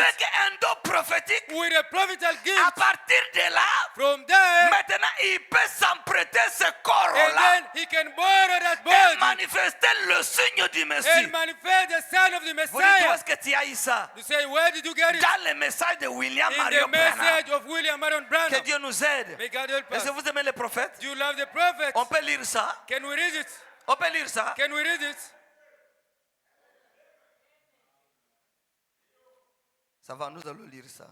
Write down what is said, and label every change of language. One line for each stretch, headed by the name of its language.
French: avec un don prophétique.
English: with a prophetic
French: À
English: gift.
French: partir de là,
English: From there,
French: maintenant il peut s'emprêter ce
English: and
French: corps-là
English: then he can borrow that
French: et
English: body
French: manifester le signe du Messie.
English: and manifest the Son of the
French: Vous dites, où
English: Messiah.
French: est-ce que tu as eu ça?
English: You say, where did you get it?
French: Dans le message de William
English: In
French: Marion
English: the
French: Branham.
English: message of William Marion
French: Que
English: Branham.
French: Dieu nous aide.
English: May God help
French: Est-ce que
English: us.
French: vous aimez les prophètes?
English: Do you love the prophet?
French: On peut lire ça.
English: Can we read it?
French: On peut lire ça.
English: Can we read it?
French: Ça va, nous allons lire ça.